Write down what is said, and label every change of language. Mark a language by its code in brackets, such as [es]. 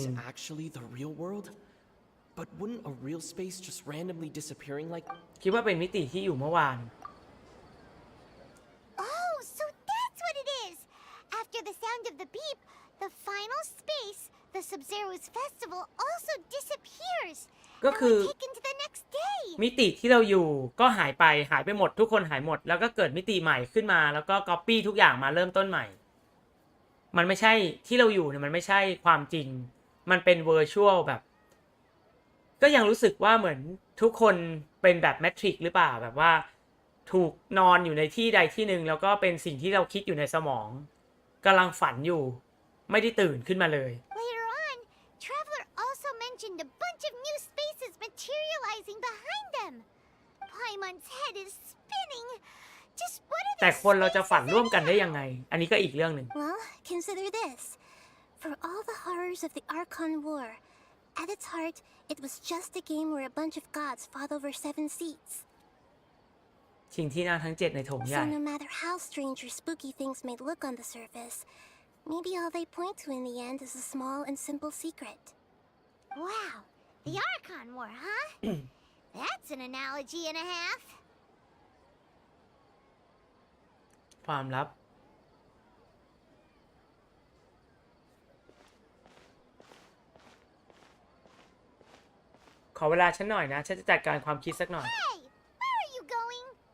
[en] space actually the real world? But wouldn't a real space just randomly disappearing like... [th] คิดว่าเป็นมิติที่อยู่เมื่อวาน [en] Oh, so that's what it is. After the sound of the beep, the final space, the Sub-Zero's festival, also disappears. [th] ก็คือ [en] And we're taken to the next day. [th] มิติที่เราอยู่ก็หายไปหมดทุกคนหายหมดแล้วก็เกิดมิติใหม่ขึ้นมาแล้วก็ก๊อปปี้ทุกอย่างมาเริ่มต้นใหม่ มันไม่ใช่ที่เราอยู่เนี่ยมันไม่ใช่ความจริงมันเป็นเวอร์ชวลแบบ ก็ยังรู้สึกว่าเหมือนทุกคนเป็นแบบแมทริกซ์หรือเปล่าแบบว่าถูกนอนอยู่ในที่ใดที่หนึ่งแล้วก็เป็นสิ่งที่เราคิดอยู่ในสมองกำลังฝันอยู่ไม่ได้ตื่นขึ้นมาเลย [en] Later on, Traveler also mentioned a bunch of new spaces materializing behind them. Paimon's head is spinning. Just what are [th] แต่ [en] these [th] คนเราจะฝัน [en] spaces [th] ร่วมกันได้ [en] anyway? [th] ยังไง อันนี้ก็อีกเรื่องหนึ่ง [en] Well, consider this. For all the horrors of the Archon War, at its heart, it was just a game where a bunch of gods fought over 7 seats. [th] ชิงที่นั่งทั้ง7ในโถงใหญ่ [en] So no matter how strange or spooky things may look on the surface, maybe all they point to in the end is a small and simple secret. Wow, the Archon War, huh? That's an analogy and a half. [th] ความลับขอเวลาฉันหน่อยนะฉันจะจัดการความคิดสักหน่อย [en] Hey, where are you going?